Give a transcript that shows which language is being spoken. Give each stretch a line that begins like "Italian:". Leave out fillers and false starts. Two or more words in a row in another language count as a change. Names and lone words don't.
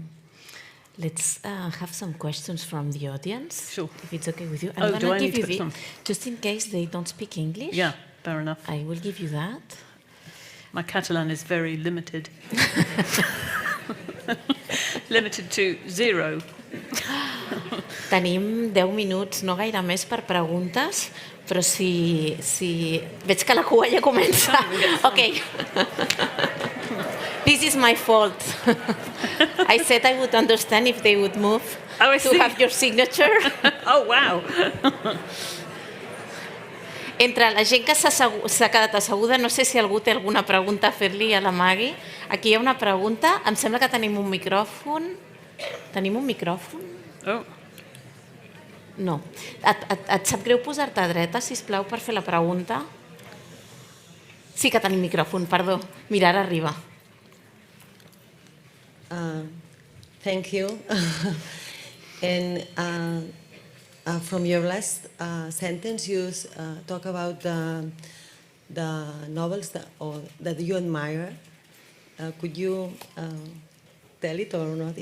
English: Let's have some questions from the audience. Sure. If it's okay with you. I'm going to give you some? Just in case they don't speak English. Yeah, fair enough. I will give you that. My Catalan is very limited. Limited to 0.
Catalan: Tenim 10 minuts, no gaire més per preguntes, però si... Veig que la cua ja comença.
English: Okay. This is my fault. I said I would understand if they would move to have your signature. Oh, wow.
Catalan: Entre la gent que s'ha quedat asseguda, no sé si algú té alguna pregunta a fer-li a la Maggie. Aquí hi ha una pregunta. Em sembla que tenim un micròfon. Tenim un micròfon? Oh. No. Et sap greu posar-te a dreta, sisplau, per fer la pregunta? Sí que tenim micròfon, perdó. Mira, ara arriba.
English: Thank you. And from your last sentence, you talk about the novels that you admire. Could you tell it or not?